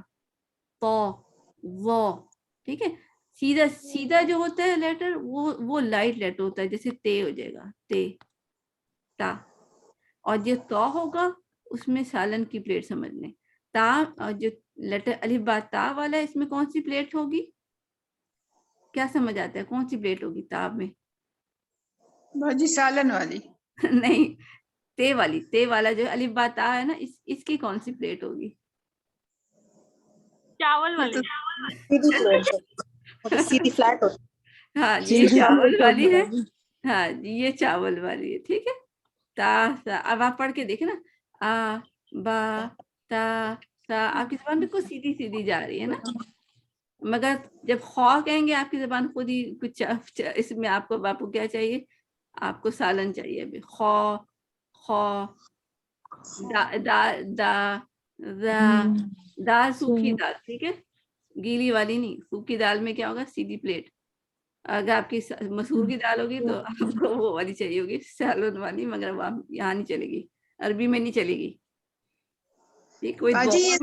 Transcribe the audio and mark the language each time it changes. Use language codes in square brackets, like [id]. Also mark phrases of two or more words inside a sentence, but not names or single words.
[ur] تو وہ, ٹھیک ہے, سیدھا سیدھا جو ہوتا ہے لیٹر وہ [en] light letter [ur] ہوتا ہے, جیسے تے ہو جائے گا, تے تا. اور جو تو ہوگا اس میں سالن کی پلیٹ سمجھ لیں. تا, اور جو لیٹر [ar] الف با تا [ur] والا ہے اس میں کون سی پلیٹ ہوگی, کیا سمجھ آتا ہے, کون سی پلیٹ ہوگی تا میں؟ باجی سالن والی. نہیں, تے والی, تے والا جو [ar] الف با تا [ur] ہے نا, اس کی کون سی پلیٹ ہوگی؟ چاول والی. سیدھی فلیٹ ہوتی. ہاں جی, یہ چاول والی ہے. ہاں جی, یہ چاول والی ہے. ٹھیک ہے, تا سا. اب آپ پڑھ کے دیکھیں نا, [ar] آ با تا سا, [ur] آپ کی زبان بالکل سیدھی سیدھی جا رہی ہے نا. مگر جب خو کہیں گے آپ کی زبان خود ہی کچھ, اس میں آپ کو کیا چاہیے, آپ کو سالن چاہیے. ابھی خو خو, دا دا دا دا, دال سوکھی دال. ٹھیک ہے, گیلی والی نہیں, سوکھی دال میں کیا ہوگا, سیدھی پلیٹ. اگر آپ کی مسور کی دال ہوگی تو آپ کو وہ والی چاہیے ہوگی, سالن والی, مگر وہ یہاں نہیں چلے گی, عربی میں نہیں چلے گی. یہ کوئی باجی یہ